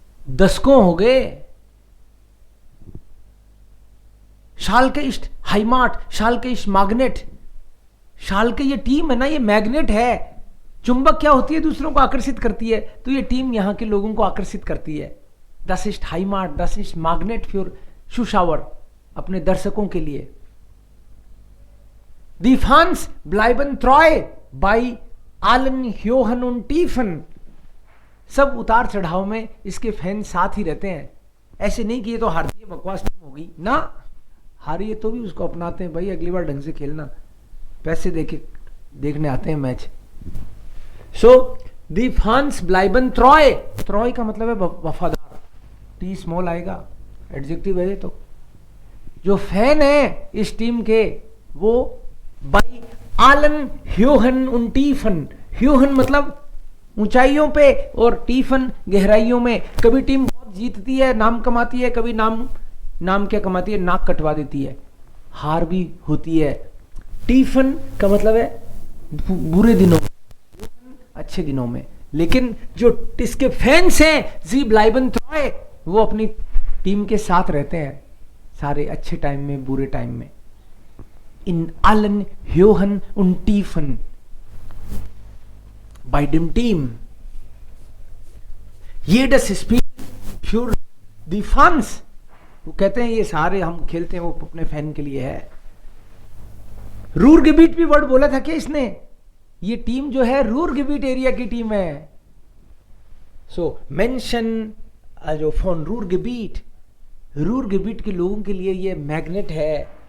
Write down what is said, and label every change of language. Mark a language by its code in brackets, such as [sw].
[hi] दशकों हो गए। [de] शाल्के इस्ट हाइमार्ट, शाल्के इस्ट मैग्नेट। [hi] Schalke ये टीम है ना, ये मैग्नेट है। चुंबक क्या होती है, दूसरों को आकर्षित करती है, तो ये टीम यहां के लोगों को आकर्षित करती है। [de] Das ist Heimat, das ist Magnet für Zuschauer, [hi] अपने दर्शकों के लिए। [de] Die Fans bleiben treu bei allen Höhen und Tiefen। [hi] सब उतार चढ़ाव में इसके फैन साथ ही रहते हैं। ऐसे नहीं कि ये तो हारती है, बकवास टीम होगी ना, हारी है तो भी उसको अपनाते हैं, भाई अगली बार ढंग से खेलना, पैसे देखने आते हैं मैच। सो [de] दी फैंस ब्लाइबन ट्रॉय [hi] का मतलब है वफादार, टी स्मॉल आएगा, एडजेक्टिव है ये। तो जो फैन है इस टीम के वो [de] बाई आलन ह्योहन उन टीफन, [hi] ह्योहन मतलब ऊंचाइयों पे और टीफन गहराइयों में। कभी टीम बहुत जीतती है, नाम कमाती है, कभी नाम क्या कमाती है, नाक कटवा देती है, हार भी होती है। टीफन का मतलब है बुरे दिनों, अच्छे दिनों में। लेकिन जो इसके फैंस हैं [de] जी ब्लाइबन ट्रॉय, [hi] वो अपनी टीम के साथ रहते हैं, सारे अच्छे टाइम में बुरे टाइम में। [de] इन allen Höhen und Tiefen bei dem Team jedes Spiel für die Fans। [hi] वो कहते हैं ये सारे हम खेलते हैं वो अपने फैन के लिए है। रूरगेबिट भी वर्ड बोला था क्या इसने, ये टीम जो है रूरगेबिट एरिया की टीम है। सो मेंशन जो फॉन रूरगेबिट के लोगों के लिए ये मैग्नेट है।